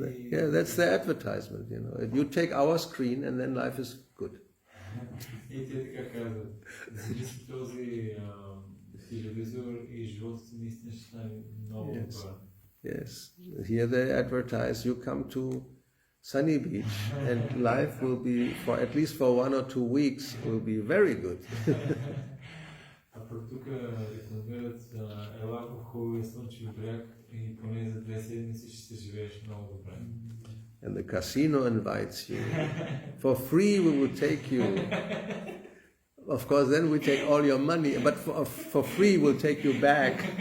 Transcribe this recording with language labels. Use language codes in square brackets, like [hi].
[en] Yeah, that's the advertisement, You take our screen and then life is good. [bg] И те така казват, вземи си този телевизор и животът ти наистина ще стане много добър. [en] Yes, here they advertise, you come to Sunny Beach and life will be, for at least for 1 or 2 weeks, will be very good. [bg] А пък тук рекламират ела в хубавия слънчев бряг и поне за 2 седмици ще се живееш много добре. [en] And the casino invites you. For free we will take you. Of course, then we take all your money, but for free we'll take you back.